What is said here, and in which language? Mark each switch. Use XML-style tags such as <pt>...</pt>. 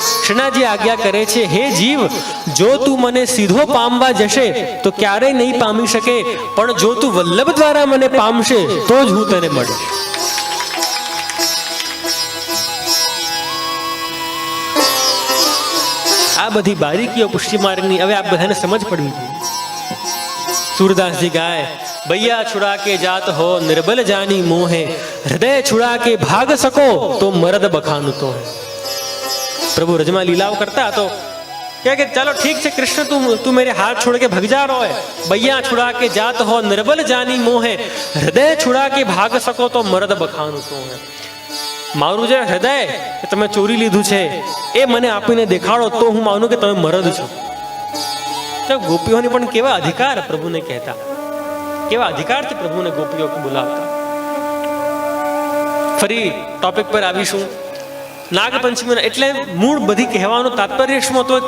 <gu>શ્રીનાથજી આજ્ઞા કરે છે, હે જીવ, જો તું મને સીધો પામવા જશે તો ક્યારેય નહીં પામી શકે, પણ જો તું વલ્લભ દ્વારા મને પામશે તો જ હું તને મળીશ. આ બધી બારીકીઓ પુષ્ટિમાર્ગની હવે આ બધાને સમજ પડવી જોઈએ.</gu> <hi>सूरदास जी गाय, भैया छुड़ा के जात हो निर्बल जानी मोहे, हृदय छुड़ा के भाग सको तो मर्द बखान तो है. प्रभु रजमा लीलाओं करता तो क्या कि चलो ठीक है कृष्ण, तू मेरे हाथ छोड़ के भग जा रहा है. भैया छुड़ा के जात हो निर्बल जानी मोहे, हृदय छुड़ा के भाग सको तो मर्द बखान तो है.</hi> <gu>मारू जे हृदय તમે ચોરી લીધું છે એ મને આપીને દેખાડો તો હું માનું કે તમે મરદ છો. તો ગોપીઓને પણ કેવા અધિકાર પ્રભુને કહેતા, કેવા અધિકારથી પ્રભુને ગોપીઓ બોલાવતા. ફરી ટોપિક પર આવીશું. નાગપંચમી એટલે મૂળ બધી કહેવાનું તાત્પર્ય શું હતું?</gu>